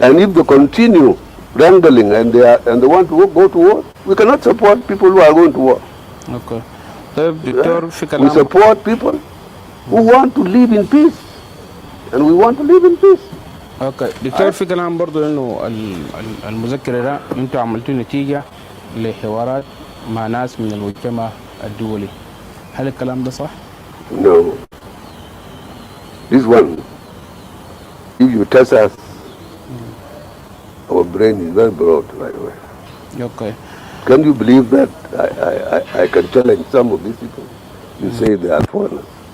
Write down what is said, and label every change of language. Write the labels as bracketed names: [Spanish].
[English] And if they continue wrangling and they want to go to war, we cannot support people who are going to war. [Arabic] Okay. دكتور في [English] We [Arabic] كلام [English] support people who want to live in peace, and we want to live in peace. [Arabic] اوكي دكتور في كلام برضو انه المذكره ده انتوا عملتوا نتيجه لحوارات مع ناس من المجتمع الدولي، هل الكلام ده صح؟ [English] No. This one, if you test us, our brain is very broad, by the way. [Arabic] اوكي. [English] Can you believe that I can challenge some of these people? You say they are foreigners.